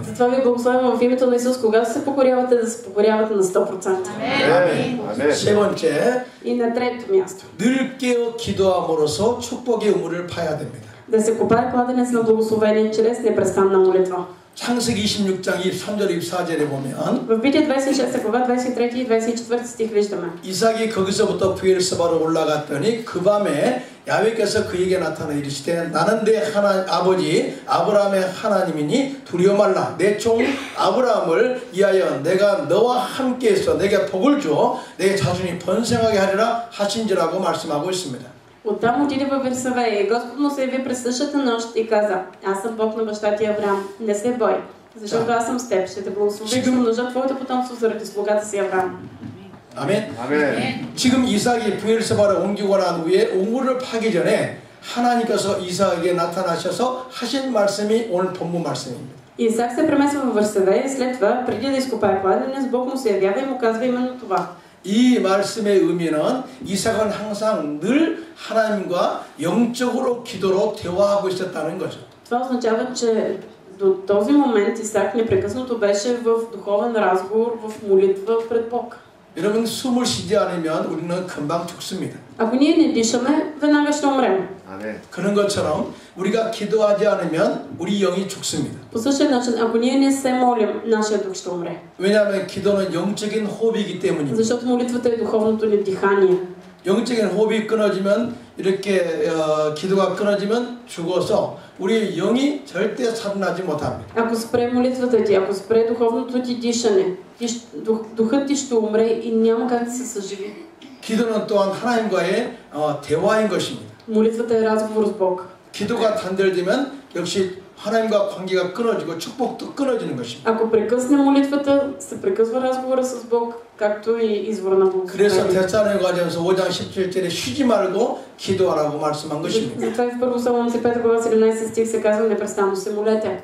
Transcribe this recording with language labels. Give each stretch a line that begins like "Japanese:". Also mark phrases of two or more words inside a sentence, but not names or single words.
Bulgarian: Затова ви благословям в името на Исус, когато се покорявате, да се покорявате на 100%.
Korean: 아멘. 세 번째,
Bulgarian: И на трето място.
Korean: 늘 깨어 기도함으로써 축복의 우물을 파야 됩니다.
Bulgarian: Да се копае кладенец на благословение чрез непрестанна молитва.
Korean: 창세기 26장 23절 24절에 보면
Bulgarian: В Битие 26 глава 23 и 24 стих виждаме.
Korean: 이삭이 거기서부터 브엘세바로 올라갔더니 그 밤에 야훼께서 그에게 나타나 이르시되 나는 내 아버지 아브라함의 하나님이니 두려워 말라. 내 종 아브라함을 위하여 내가 너와 함께해서 내게 복을 주어 내 자손이 번성하게 하리라 하신지라고 말씀하고 있습니다.
Bulgarian: Оттам отиде във Версавея и Господ му се яви през същата нощ и каза: Аз съм Бог на баща ти Авраам, не се бой, защото аз съм с теб, ще те благословя и ще умножа твоето потомство заради слугата си Авраам.
Korean: 아멘. 아멘. 지금 이삭이 브엘세바를 옮기고 난 후에 우물을 파기 전에 하나님께서 이삭에게 나타나셔서 하신 말씀이 오늘 본문 말씀입니다.
Bulgarian: Исак се премесва във Версавея и след това, преди да изкопае кладенец, Бог му се явява и му казва именно това.
Korean: 이 말씀의 의미는 이삭은 항상 늘 하나님과 영적으로 기도로 대화하고 있었다는 거죠.
Bulgarian: Това означава, че до този момент Исак непрекъснато беше в духовен разговор, в молитва пред Бог.
Korean: 여러분 숨을 쉬지 않으면 우리는 금방 죽습니다.
Bulgarian: Ако ние не дишаме, веднага ще умрем.
Korean: 그런 것처럼 우리가 기도하지 않으면 우리 영이 죽습니다.
Bulgarian: По същия начин, ако ние не се молим, нашия дух ще умре.
Korean: 왜냐하면 기도는 영적인 호흡이기 때문입니다.
Bulgarian: Защото молитвата е духовното ни дихание.
Korean: 영적인 호흡이 끊어지면 이렇게 기도가 끊어지면 죽어서 우리 영이 절대 살아나지 못합니다.
Bulgarian: Ако спре молитвата ти, ако спре духовното ти дишане, духът ти ще умре и няма как да се съживи.
Korean: 기도는 또한 하나님과의 대화인 것입니다.
Bulgarian: молитвата е разговор с Бог.
Korean: 기도가 단절되면 역시 하나님과 관계가 끊어지고 축복도 끊어지는 것입니다.
Bulgarian: Ако прекъсне молитвата, се прекъсва разговора с Бог, както и извор на
Korean: 그래서
Bulgarian: благословение.
Korean: 데살로니가전서 5장 17절에 쉬지 말고 기도하라고 말씀한 것입니다.
Bulgarian: Затова и в 1 Салоници 5 глава 17 стих се казва непрестанно се молете.